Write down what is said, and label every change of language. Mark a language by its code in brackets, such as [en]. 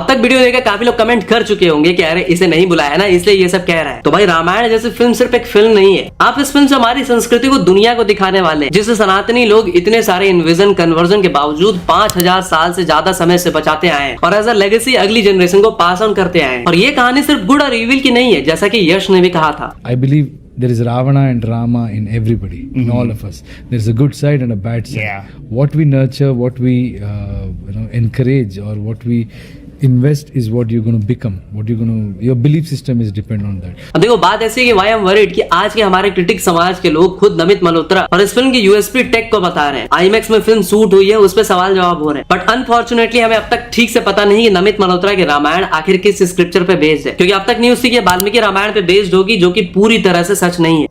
[hi] अब तक वीडियो देखकर काफी लोग कमेंट कर चुके होंगे कि अरे इसे नहीं बुलाया ना इसलिए ये सब कह रहा है। तो भाई रामायण जैसी फिल्म सिर्फ एक फिल्म नहीं है, आप इस फिल्म से हमारी संस्कृति को दुनिया को दिखाने वाले हैं जिसे सनातनी लोग इतने सारे इन्विजन कन्वर्जन के बावजूद 5000 साल से ज्यादा समय से बचाते आए हैं और [en] as a legacy [hi] अगली जनरेशन को पास ऑन करते आए हैं। और ये कहानी सिर्फ गुड और इविल की नहीं है जैसा कि यश ने भी कहा था। [en] I believe there is Ravana and Rama in everybody, in all of us. There is a good side and a bad side. Yeah. What we nurture, what we encourage, or what we invest is what you're going to become. Your belief system is depend on that. [hi] अब देखो बात ऐसी है कि [en] why I am worried [hi] कि आज के हमारे क्रिटिक समाज के लोग खुद नमित मल्होत्रा और इस फिल्म की यूएसपी टेक को बता रहे हैं। आईमैक्स में फिल्म शूट हुई है, उस पर सवाल जवाब हो रहे हैं, बट अनफॉर्चुनेटली हमें अब तक ठीक से पता नहीं कि नमित मल्होत्रा की रामायण आखिर किस स्क्रिप्चर पे बेस्ड है। क्योंकि अब तक न्यूज थी कि वाल्मीकि रामायण पे बेस्ड होगी जो कि पूरी तरह से सच नहीं है।